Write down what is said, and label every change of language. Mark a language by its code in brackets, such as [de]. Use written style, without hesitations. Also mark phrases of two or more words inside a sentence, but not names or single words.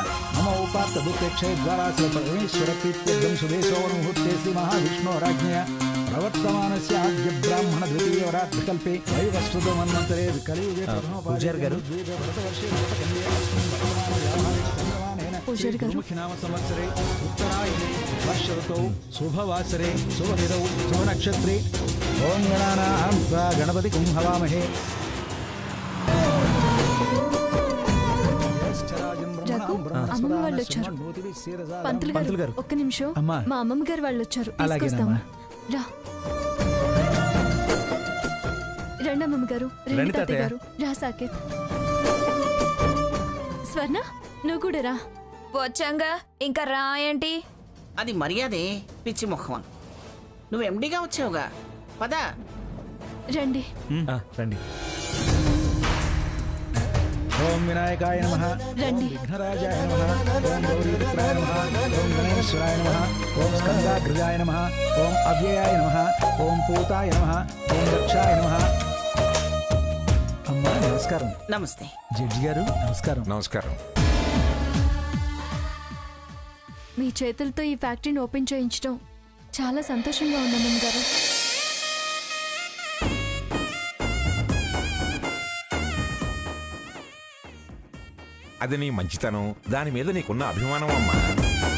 [sa] मम उपात्त दुःखेक्षे द्वारासुरपरमेश्वरप्रीत्यर्थं सुदेशो मुहूर्ते श्री महाविष्णोराज्ञया प्रवर्तमानस्य आद्य ब्राह्मण द्वितीयवरात्रकल्पे वैवस्वतमन्वन्तरे कलियुगे प्रथमोपादेन संवत्सरे उत्तरायणे वर्ष ऋतौ शुभवासरे शुभतिथौ शुभनक्षत्रे ओम गणानां गणपतिं हवामहे। [te] అమ్మమ్మ వాళ్ళు వచ్చారు. పంతులు గారు, ఒక్క నిమిషం. మా అమ్మమ్మ గారు వాళ్ళు వచ్చారు, తీసుకొస్తాము. రా. రండి అమ్మమ్మ గారు, రండి తాతయ్య గారు. రా సాకేత్. స్వర్ణ, నువ్వు కూడా రా. వచ్చాంగా, ఇంకా రా ఏంటి? అది మర్యాదే, పిచ్చి ముఖం. నువ్వు ఎండిగా వచ్చావుగా, పదా. రండి. రండి. [sa] ओम विनायकाय नमः। [te] రండి. [sa] विघ्नराजाय नमः। ओम गौरीपुत्राय नमः। ओम गणेश्वराय नमः। ओम स्कंदाग्रजाय नमः। ओम अव्ययाय नमः। ओम पूताय नमः। ओम दक्षाय नमः। [te] అమ్మా నమస్కార। నమస్కారం. నమస్తే. జడ్జి గారు నమస్కారం. నమస్కారం. మీ చేతులతో ఈ ఫ్యాక్టరీని ఓపెన్ చేయించడం చాలా సంతోషంగా ఉంది అమ్మమ్మ గారు. అది నీ మంచితనం, దాని మీద నీకున్న అభిమానం అమ్మా.